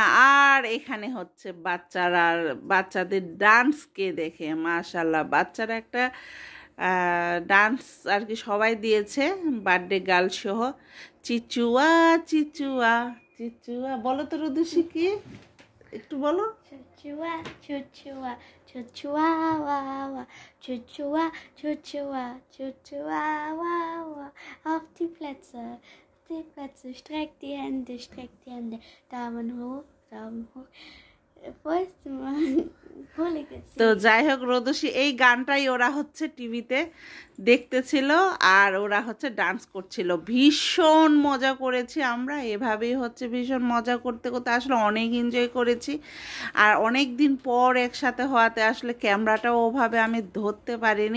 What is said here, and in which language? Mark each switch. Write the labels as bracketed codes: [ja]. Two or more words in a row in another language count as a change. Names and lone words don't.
[bn] আর এখানে হচ্ছে বাচ্চাদের ডান্সকে দেখে মাশাআল্লাহ, বাচ্চারা একটা ডান্স আর কি সবাই দিয়েছে, [en] birthday girl [bn] সহ। চিচুয়া চিচুয়া চিচুয়া, বলো তো রুদুষি কি, একটু বলো। Chuchua, chuchua, chuchua, wa, wa. Chuchua, chuchua, chuchua, wa, wa. [de] Auf die Plätze, streck die Hände, Daumen hoch, Daumen hoch. Fäuste machen, [bn] তো যাই হোক, রোদসী এই গানটাই ওরা হচ্ছে টিভিতে দেখতেছিল আর ওরা হচ্ছে ডান্স করছিল। ভীষণ মজা করেছি আমরা, এভাবেই হচ্ছে ভীষণ মজা করতে করতে আসলে অনেক এনজয় করেছি। আর অনেক দিন পর একসাথে হওয়াতে আসলে ক্যামেরাটাও ওভাবে আমি ধরতে পারিনি।